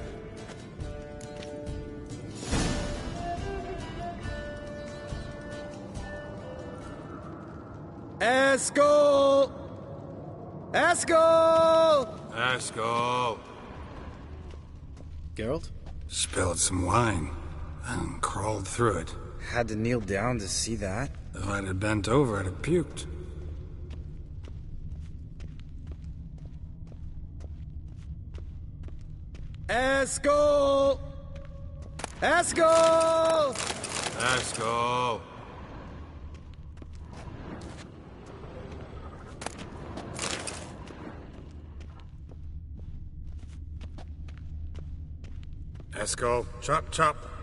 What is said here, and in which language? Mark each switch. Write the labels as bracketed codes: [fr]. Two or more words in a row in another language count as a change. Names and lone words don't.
[en] Eskel! Eskel! Eskel! Geralt? Spilled some wine and crawled through it. Had to kneel down to see that. If I'd have bent over, I'd have puked. Eskel! Eskel! Eskel! Eskel, chop, chop.